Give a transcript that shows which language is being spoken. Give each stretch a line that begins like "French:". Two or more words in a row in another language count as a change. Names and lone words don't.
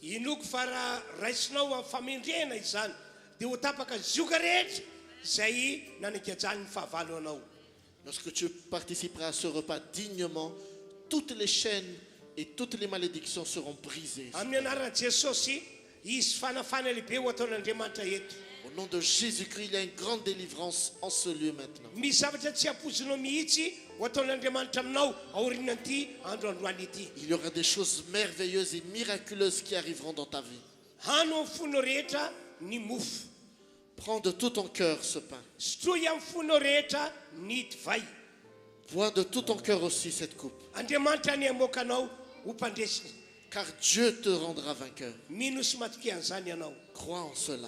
French: Lorsque tu participeras à ce repas dignement, toutes les chaînes et toutes les malédictions seront brisées. Au Au nom de Jésus-Christ, il y a une grande délivrance en ce lieu maintenant.
Malagasy: misy zavatra tsy apozinao mihitsy ho ataon'Andriamanitra aminao aorianan'ity andro androany ity.
French: Il y aura des choses merveilleuses et miraculeuses qui arriveront dans ta vie.
Malagasy: Hano amin'ny fonao rehetra ny mofo.
French: Prends de tout ton cœur ce pain.
Malagasy: Sotroy amin'ny fonao rehetra ny divay.
French: Bois de tout ton cœur aussi cette coupe.
Malagasy: Andriamanitra ny amoakanao ho mpandresiny.
French: Car Dieu te rendra vainqueur.
Malagasy: Mino sy matoky an'izany ianao.
French: Crois en cela.